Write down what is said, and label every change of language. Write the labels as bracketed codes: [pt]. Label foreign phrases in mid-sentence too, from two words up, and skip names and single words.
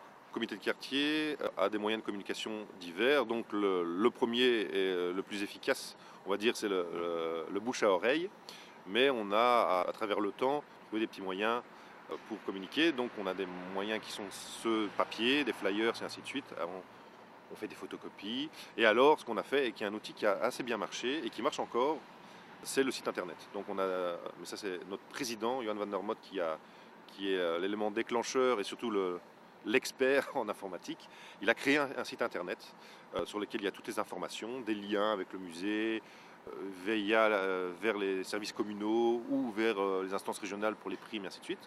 [fr] Le comité de quartier a des moyens de communication divers, donc le premier et le plus efficace, on va dire, c'est le bouche à oreille, mais on a à travers le temps trouvé des petits moyens pour communiquer, donc on a des moyens qui sont ceux papier, des flyers et ainsi de suite. On fait des photocopies, et alors ce qu'on a fait, et qui est un outil qui a assez bien marché et qui marche encore, c'est le site internet. Donc mais ça c'est notre président, Johan van der Mot, qui est l'élément déclencheur et surtout l'expert en informatique. Il a créé un site internet sur lequel il y a toutes les informations, des liens avec le musée, vers les services communaux ou vers les instances régionales pour les primes et ainsi de suite.